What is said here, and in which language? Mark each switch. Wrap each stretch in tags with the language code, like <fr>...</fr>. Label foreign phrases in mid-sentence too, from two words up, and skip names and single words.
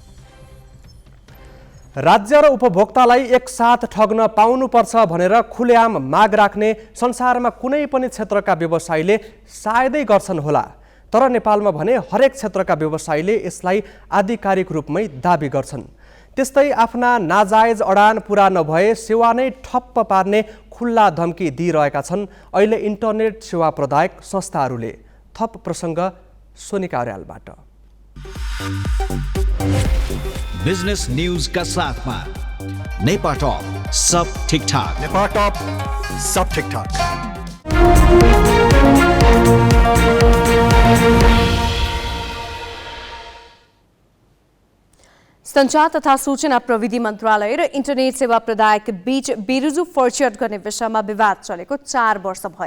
<ne>राज्य र उपभोक्तालाई एकसाथ ठग्न पाउनुपर्छ भनेर खुलेआम माग राख्ने संसारमा कुनै पनि क्षेत्रका व्यवसायीले सायदै गर्छन् होला, तर नेपालमा भने हरेक क्षेत्रका व्यवसायीले यसलाई आधिकारिक रूपमै दाबी गर्छन्। त्यस्तै आफ्ना नाजायज अडान पूरा नभए सेवा नै ठप्प पार्ने खुल्ला धम्की दिइरहेका छन् अहिले इन्टरनेट सेवा प्रदायक संस्थाहरूले। थप प्रसङ्ग सोनिका अर्यालबाट।</ne> <en>business news</en> <hi>का साथ में नेपा टॉप सब ठीक ठाक। नेपा टॉप सब ठीक ठाक।</hi> <ne>सञ्चार तथा सूचना प्रविधि मन्त्रालय र इन्टरनेट सेवा प्रदायक बीच बेरुजु फर्चट गर्ने विषयमा विवाद चलेको 4 वर्ष भयो।</ne>